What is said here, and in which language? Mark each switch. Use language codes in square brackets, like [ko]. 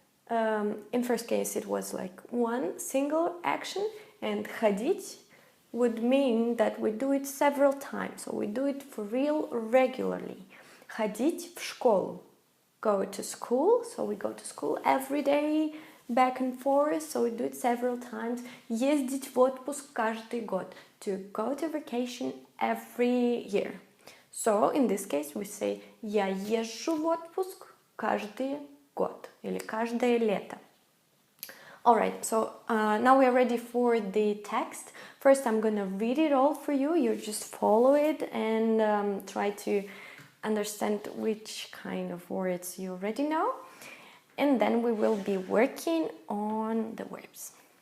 [en] In first case, it was like one single action, and ходить would mean that we do it several times, so we do it for real regularly. [ru] Ходить в школу. [en] Go to school, so we go to school every day, back and forth, so we do it several times. [ru] Ездить в отпуск каждый год. [en] To go to vacation every year. So, in this case, we say [ru] я езжу в отпуск каждый год или каждое лето. [en] Alright, so now we are ready for the text. First, I'm gonna read it all for you. You just follow it and try to understand which kind of words you already know. And then we will be working on the verbs.